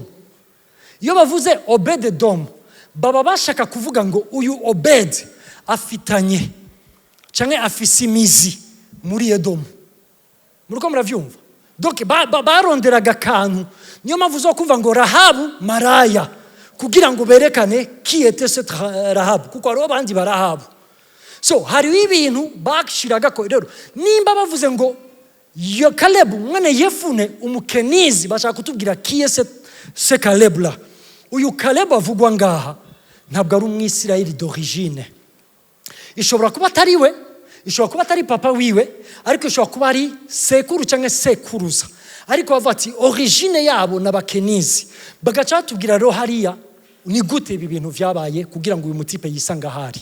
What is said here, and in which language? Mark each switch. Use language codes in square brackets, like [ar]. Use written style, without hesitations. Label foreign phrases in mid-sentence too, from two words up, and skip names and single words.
[rn] Iyo bavuze Obed Edom baba bashaka kuvuga ngo uyu Obed afitanye canke afise imizi muri Edom. Muriko muravyumva? Donc baronderaga kantu, niyo mpamvu uzokumva ngo Rahabu maraya, kugira ngo berekane [fr] qui était ce Rahabu, [rn] kuko ari abandi barahabu. So hari ibintu bakishiraga ko rero nimba bavuze ngo Kalebu mwene Yefune umukenizi, bashaka kutubwira [fr] qui est ce Kalebu la. [rn] Uyu Kalebu avugwa ngaha ntabwo ari umwisirayeli d'origine. Ishobora kuba atari we, ishobora kuba atari papa wiwe, ariko ishobora kuba ari sekuru cyangwa sekuruza. Ariko bavuga ati origine yabo n'abakenizi. Bagaca batubwira rero hariya ni gute ibi bintu vyabaye kugira ngo uyu mutipe yisanga hari.